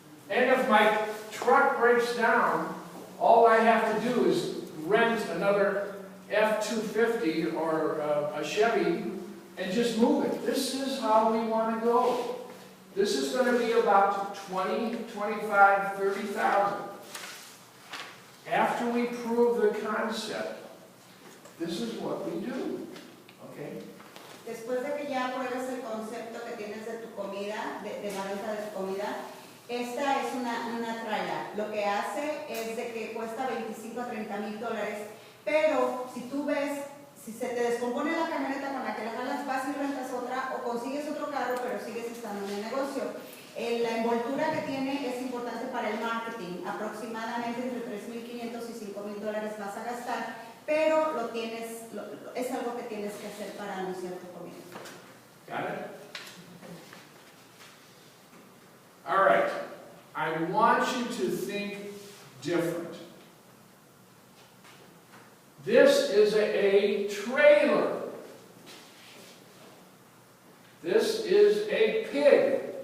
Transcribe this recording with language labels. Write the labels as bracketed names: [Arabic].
[English] And if my truck breaks down, all I have to do is rent another F-250 or a Chevy and just move it. This is how we want to go. This is going to be about 20, 25, 30,000. After we prove the concept, this is what we do. Okay? [Spanish] Después de que ya pruebes el concepto que tienes de tu comida, de la venta de tu comida, esta es una trailer. Lo que hace es de que cuesta 25 a 30 mil dólares, pero si tú ves, si se te descompone la camioneta con la que la jalas, vas y rentas otra o consigues otro carro, pero sigues estando en el negocio. La envoltura que tiene es importante para el marketing. Aproximadamente entre 3.500 y 5.000 dólares vas a gastar, pero es algo que tienes que hacer para anunciar tu comida. [English] Got it? All right. I want you to think different. This is a trailer. This is a pig.